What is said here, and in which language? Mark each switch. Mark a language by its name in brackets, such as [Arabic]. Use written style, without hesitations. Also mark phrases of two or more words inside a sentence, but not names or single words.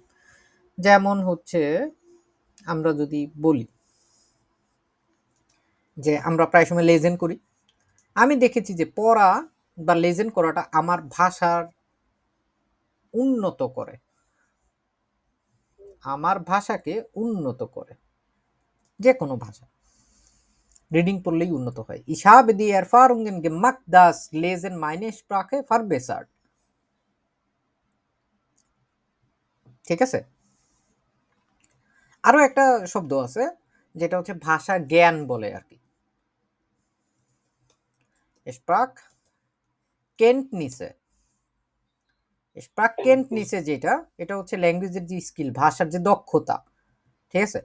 [Bangla] যেমন হচ্ছে আমরা যদি বলি যে আমরা প্রায় সময় লেজেন করি, আমি দেখেছি যে পড়া বা লেজেন করাটা আমার ভাষার উন্নত করে, আমার ভাষাকে উন্নত করে, যে কোনো ভাষা রিডিং পড়লেই উন্নত হয়। [German] Ich habe die Erfahrungen gemacht, dass Lesen meine Sprache verbessert, [Bangla] ঠিক আছে? আরো একটা শব্দ আছে যেটা হচ্ছে ভাষা জ্ঞান বলে আর কি, Sprachkenntnisse। Sprachkenntnisse যেটা, এটা হচ্ছে ল্যাঙ্গুয়েজের যে স্কিল, ভাষার যে দক্ষতা, ঠিক আছে?